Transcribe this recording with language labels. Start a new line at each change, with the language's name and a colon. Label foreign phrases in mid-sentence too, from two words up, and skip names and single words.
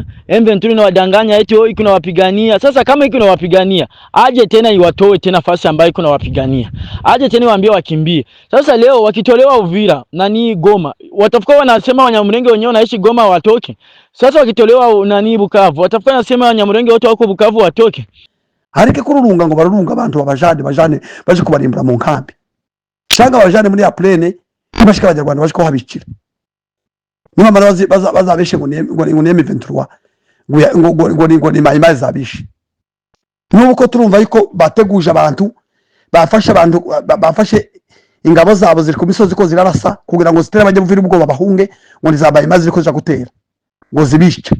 Swahili: M23 inawadanganya eti iko na wapigania. Sasa kama iko na wapigania, aje tena iwatoe tena nafasi ambayo iko na wapigania, aje tena waambie wakimbie. Sasa leo wakitolewa Uvira nani Goma, watafuka wanasema Wanyamulenge wenyewe wanaishi Goma watoke. Sasa wakitolewa nani Bukavu, watafuka wanasema Wanyamulenge wote wako Bukavu watoke.
Rundi: Harike kururunga ngo barurunga abantu bajane baje kubarimbura mu nkambi, shanga bajane muri ya plane bashika abanyarwanda baje ko habikira niba mara bazabeshe ngo ni M23 ngo ni mayimayi zabishe. Nuko turumva yuko bateguje abantu bafashe ingabo zabo ziri ku misozi ko zirarasa kugira ngo zitere abajye buvira ubwoba bahunge ngo nizabaye mazi ziko zija gutera ngo zibishe.